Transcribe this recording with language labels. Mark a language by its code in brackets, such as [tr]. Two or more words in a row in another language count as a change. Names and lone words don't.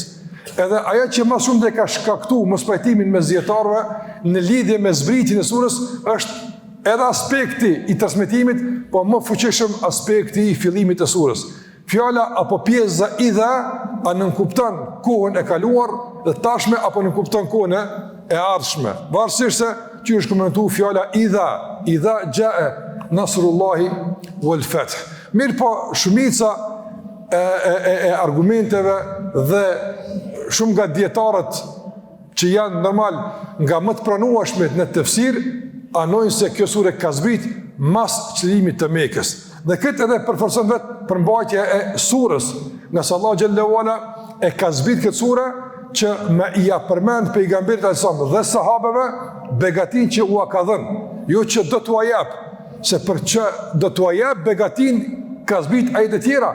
[sq] Edhe ajo që më shumë dhe ka shkaktu mos pajtimin me zjetarëve në lidhje me zbritin e surës është edhe aspekti i transmetimit, po më fuqishëm aspekti i fillimit të surës. Fjala apo pjesa idha a nënkupton kohën e kaluar dhe tashme apo nënkupton kohën e ardhshme. Varësisht se që është komentuar fjala [ar] إذا جاء نصر الله والفتح. [sq] Mirë po, shumica e argumenteve dhe shumë nga dietarët që janë normal nga më të pranueshmet në tefsir, anojnë se kjo sure ka zbrit mas çlirimit të Mekës. Dhe këtë edhe përforcon vetë përmbajtja e surës, nëse Allah [ar] جل وعلا [sq] e ka zbrit këtë sure që me ia përmend pejgamberit alajhissalam dhe sahabeve begatin që ua ka dhënë, jo që do t'ua jap, se për që do t'ua jap begatin ka zbrit ajete tjera.